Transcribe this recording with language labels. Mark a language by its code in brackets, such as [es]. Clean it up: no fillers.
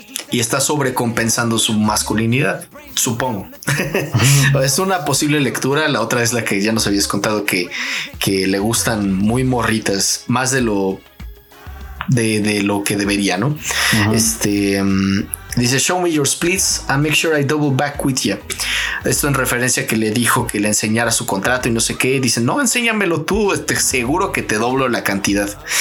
[es] y está sobrecompensando su masculinidad, supongo. Es una posible lectura. La otra es la que ya nos habías contado, que le gustan muy morritas, más de lo que debería, ¿no? Uh-huh. [en] Dice, show me your splits and make sure I double back with you. [es] Esto en referencia a que le dijo que le enseñara su contrato y no sé qué. Dice, no, enséñamelo tú, seguro que te doblo la cantidad.